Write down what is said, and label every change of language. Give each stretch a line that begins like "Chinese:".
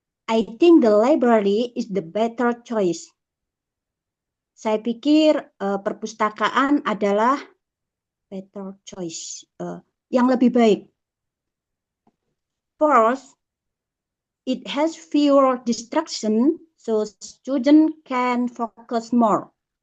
English: I think the library is the better choice.
Indonesian: Saya pikir perpustakaan adalah
English: better choice,
Indonesian: yang lebih baik.
English: First, it has fewer distraction, so student can focus more.